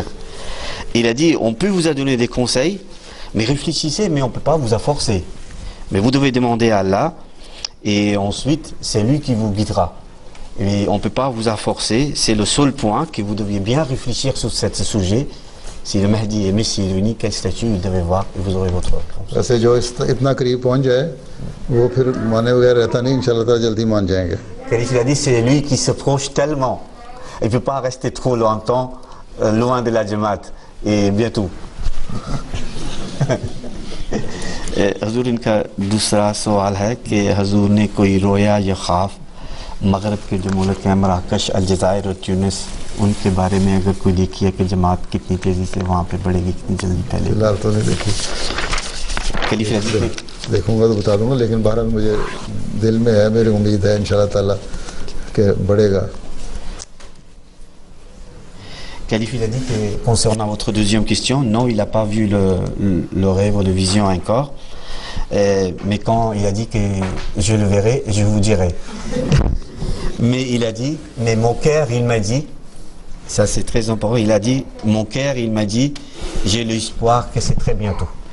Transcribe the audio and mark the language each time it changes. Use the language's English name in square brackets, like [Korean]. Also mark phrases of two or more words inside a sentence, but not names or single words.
[French] Il a dit, on peut vous donner des conseils, mais réfléchissez, mais on ne peut pas vous forcer. Mais vous devez demander à Allah, et ensuite, c'est lui qui vous guidera. Et on ne peut pas vous forcer, c'est le seul point que vous deviez bien réfléchir sur ce sujet. Si le Mahdi et le Messie est venu, quel statut il devait voir, et vous aurez votre réponse. [Urdu] ویسے جو اتنا قریب پہنچ جائے، وہ پھر مانے بغیر رہتا نہیں, [Arabic] إن شاء الله تعالى [Urdu] جلدی مان جائیں گے. [French] Il a dit, c'est lui qui se proche tellement. Il ne peut pas rester trop longtemps loin de la Jamaat. Et bientôt. [Urdu] حضور ان کا دوسرا سوال ہے کہ حضور نے کوئی رؤیا یا خواب مغرب کے جو ملک ہیں مراکش الجزائر اور تیونس ان کے بارے میں اگر کوئی دیکھی ہے کہ جماعت کتنی تیزی سے وہاں پہ بڑھے گی کتنی جلدی پہلے فی الحال تو نہیں دیکھی دیکھوں گا تو بتا دوں گا لیکن بہرحال مجھے دل میں ہے میری امید ہے [Arabic] إن شاء الله تعالى [Urdu] کہ بڑھے گا. [French] Khalif, il a dit que concernant votre deuxième question, non, il n'a pas vu le rêve ou la vision encore. Mais quand il a dit que je le verrai, je vous dirai. Mais il a dit, mais mon cœur, il m'a dit, ça c'est très important, il a dit, mon cœur, il m'a dit, j'ai l'espoir que c'est très bientôt.